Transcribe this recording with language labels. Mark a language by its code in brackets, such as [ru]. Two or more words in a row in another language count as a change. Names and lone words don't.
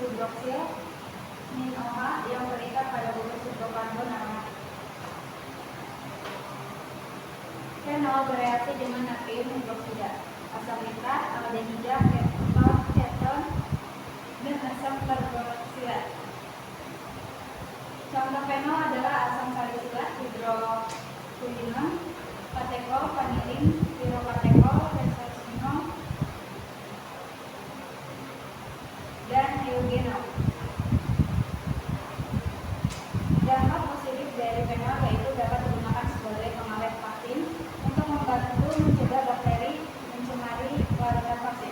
[id] hidroksil NiOH yang terikat pada gugus hidrokarbon aromatik. Fenol bereaksi dengan natrium hidroksida, asam nitrat, aldehida, keton, dan asam karbonksilat. Contoh fenol adalah asam salisilat, hidrokuinone, katekol, vanilin, pirokatekol, resorcinol, dan eugenol. Dampak positif dari fenol yaitu dapat digunakan sebagai pengawet vaksin untuk membantu mencegah bakteri mencemari wadah vaksin.